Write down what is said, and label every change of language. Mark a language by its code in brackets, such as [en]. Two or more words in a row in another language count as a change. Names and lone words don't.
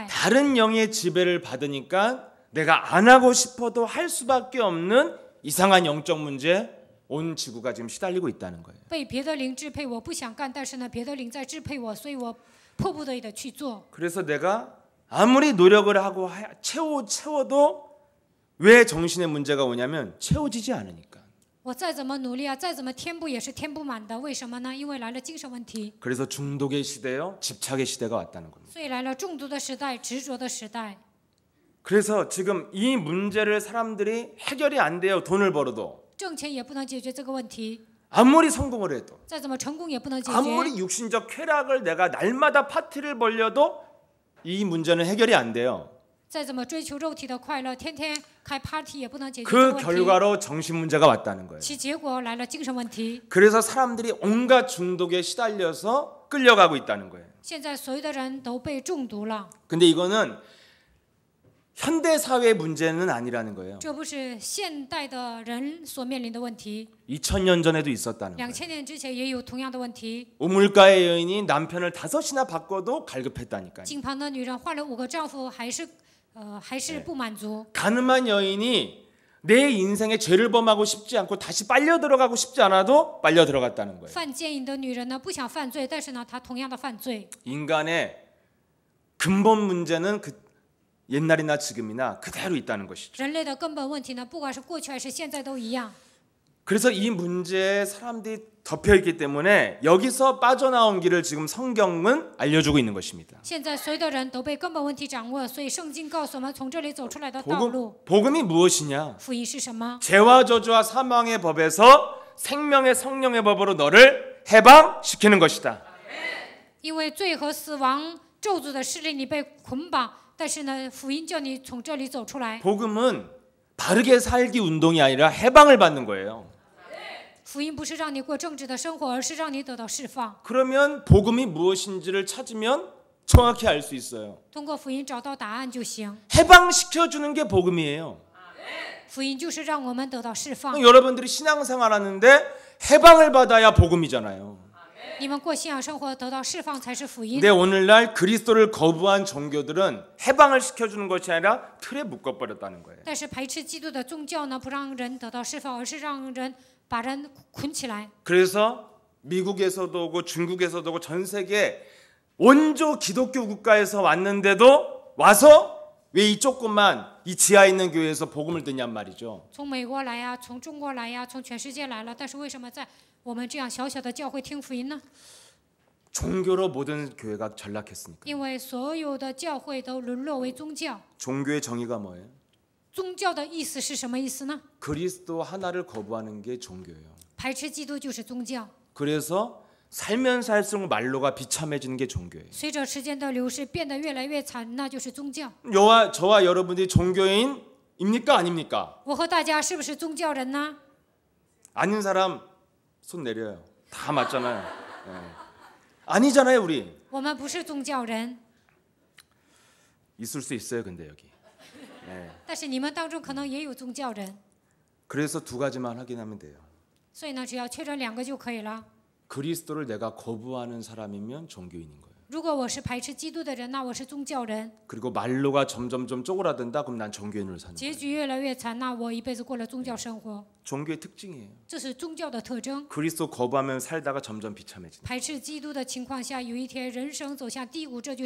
[ko] 다른 영의 지배를 받으니까 내가 안 하고 싶어도 할 수밖에 없는 이상한 영적 문제 온 지구가 지금 시달리고 있다는 거예요. [zh] 被别的灵支配，我不想干，但是呢，别的灵在支配我，所以我迫不得已的去做。 [ko] 그래서 내가 아무리 노력을 하고 채워도 왜 정신의 문제가 오냐면 채워지지 않으니까. [zh] 我再怎么努力啊，再怎么填补也是填不满的。为什么呢？因为来了精神问题， [ko] 그래서 중독의 시대요, 집착의 시대가 왔다는 겁니다. [zh] 所以来了中毒的时代、执着的时代。 [ko] 그래서 지금 이 문제를 사람들이 해결이 안 돼요. 돈을 벌어도 [zh] 挣钱也不能解决这个问题， [ko] 아무리 성공을 해도 [zh] 再怎么成功也不能解决。 [ko] 아무리 육신적 쾌락을 내가 날마다 파티를 벌려도 이 문제는 해결이 안 돼요. [zh] 再怎么追求肉体的快乐，天天开 party 也不能解决这 [ko] 그 [zh] 个问题。 [ko] 결과로 정신 문제가 왔다는 거예요. [zh] 其结果来了精神问题。 [ko] 그래서 사람들이 온갖 중독에 시달려서 끌려가고 있다는 거예요. [zh] 现在所有的人都被中毒了， [ko] 근데 이거는 현대 사회의 문제는 아니라는 거예요. [zh] 这不是现代的人所面临的问题。 [ko] 2000년 전에도 있었다는 거예요. [zh] 2000 年之前也有同样的问题。 [ko] 우물가의 여인이 남편을 5이나 바꿔도 갈급했다니까요. [zh] 井旁的女人换了5个丈夫，还是不满足。 [ko] 가늠한 여인이 내 인생에 죄를 범하고 싶지 않고 다시 빨려 들어가고 싶지 않아도 빨려 들어갔다는 거예요. [zh] 犯奸淫的女人呢，不想犯罪，但是呢，她同样的犯罪。 [ko] 인간의 근본 문제는 옛날이나 지금이나 그대로 있다는 것이죠. [zh] 人类的根本问题呢，不管是过去还是现在都一样。 [ko] 그래서 이 문제에 사람들이 덮여 있기 때문에 여기서 빠져나온 길을 지금 성경은 알려주고 있는 것입니다. [zh] 现在所有的人都被根本问题掌握，所以圣经告诉我们从这里走出来的道路。 [ko] 복음이 무엇이냐? [zh] 福音是什么？ [ko] 죄와 저주와 사망의 법에서 생명의 성령의 법으로 너를 해방시키는 것이다. [zh] 因为罪和死亡咒诅的势力你被捆绑，但是呢，福音叫你从这里走出来。 [ko] 복음은 바르게 살기 운동이 아니라 해방을 받는 거예요. [zh] 福音不是让你过正直的生活，而是让你得到释放。 [ko] 그러면 복음이 무엇인지를 찾으면 정확히 알 수 있어요. [zh] 通过福音找到答案就行。 [ko] 해방시켜주는 게 복음이에요. [zh] 福音就是让我们得到释放。 [ko] 여러분들이 신앙생활 하는데 해방을 받아야 복음이잖아요. [zh] 你们过信仰生活得到释放才是福音。 [ko] 근데 오늘날 그리스도를 거부한 종교들은 해방을 시켜주는 것이 아니라 틀에 묶어버렸다는 거예요. [zh] 但是排斥基督的宗教呢，不让人得到释放，而是让人把人捆起来。 [ko] 그래서 미국에서도 오고 중국에서도 오고 전 세계 원조 기독교 국가에서 왔는데도 와서 왜 이 조그만 이 지하에 있는 교회에서 복음을 듣냔 말이죠. [zh] 从美国来呀，从中国来呀，从全世界来了，但是为什么在我们这样小小的教会听福音呢？ [ko] 종교로 모든 교회가 전락했으니까. [zh] 因为所有的教会都沦落为宗教。 [ko] 종교의 정의가 뭐예요? [zh] 宗教的意思是什么意思呢？ [ko] 그리스도 하나를 거부하는 게 종교예요. [zh] 排斥基督就是宗教。 [ko] 그래서 살면 살수록 말로가 비참해지는 게 종교예요. [zh] 随着时间的流逝，变得越来越惨，那就是宗教。 [ko] 저와 여러분들이 종교인입니까 아닙니까? [zh] 我和大家是不是宗教人呢？ [ko] 아닌 사람 손 내려요. 다 맞잖아요. 네. 아니잖아요 우리. [zh] 我们不是宗教人， [ko] 있을 수 있어요 근데 여기. 네. [zh] 但是你们当中可能也有宗教人， [ko] 그래서 두 가지만 확인하면 돼요. [zh] 所以呢，只要确认2个就可以了。 [ko] 그리스도를 내가 거부하는 사람이면 종교인인 거예요. [zh] 如果我是排斥基督的人，那我是宗教人。 [ko] 그리고 말로가 점점점 쪼그라든다 그럼 난 종교인으로 사는 [zh] 结 [ko] 거예요. [zh] 局越来越惨，那我一辈子过了宗教生活， [ko] 종교의 특징이에요. [zh] 这是宗教的特征。 [ko] 그리스도 거부하면 살다가 점점 비참해진다. [zh] 排斥基督的情况下，有一天人生走向低谷，这就是